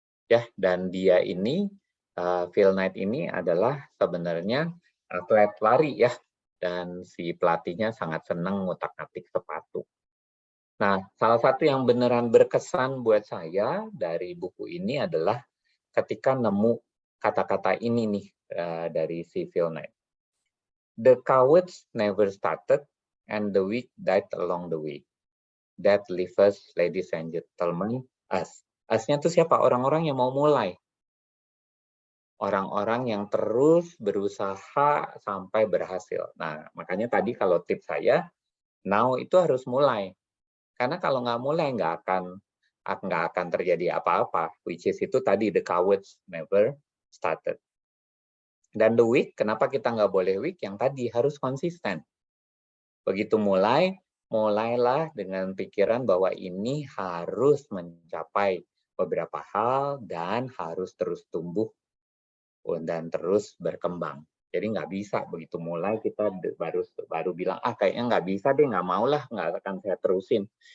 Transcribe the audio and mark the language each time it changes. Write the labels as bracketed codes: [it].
[id] Ya, dan dia ini Phil Knight ini adalah sebenarnya atlet lari ya, dan si pelatihnya sangat senang ngutak-atik sepatu. Nah, salah satu yang beneran berkesan buat saya dari buku ini adalah ketika nemu kata-kata ini nih dari si Phil Knight. [en] The cowards never started and the weak died along the way. That leaves us, ladies and gentlemen, us. [id] Us-nya itu siapa? Orang-orang yang mau mulai. Orang-orang yang terus berusaha sampai berhasil. Nah, makanya tadi kalau tips saya, now itu harus mulai. Karena kalau nggak mulai, nggak akan terjadi apa-apa. [en] Which is [id] itu tadi, [en] the cowards never started. [id] Dan [en] the weak, [id] kenapa kita nggak boleh weak? Yang tadi harus konsisten. Begitu mulailah dengan pikiran bahwa ini harus mencapai beberapa hal dan harus terus tumbuh dan terus berkembang. Jadi nggak bisa begitu mulai kita baru bilang kayaknya nggak bisa deh, nggak mau lah, nggak akan saya terusin.